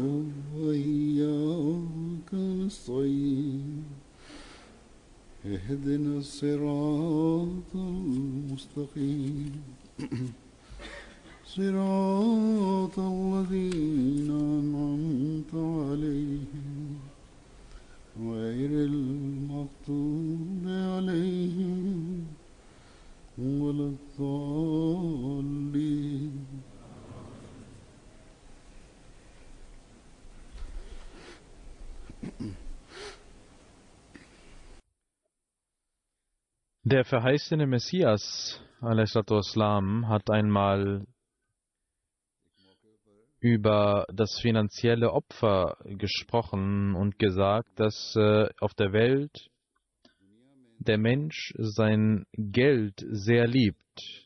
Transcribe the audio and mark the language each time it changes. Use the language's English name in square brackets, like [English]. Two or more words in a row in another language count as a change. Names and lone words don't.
[Arabic] وإياك نستعين اهدنا الصراط المستقيم صراط الذين أنعمت عليهم غير المغضوب عليهم ولا الضالين. [German] Der verheißene Messias, a.s., hat einmal über das finanzielle Opfer gesprochen und gesagt, dass auf der Welt der Mensch sein Geld sehr liebt.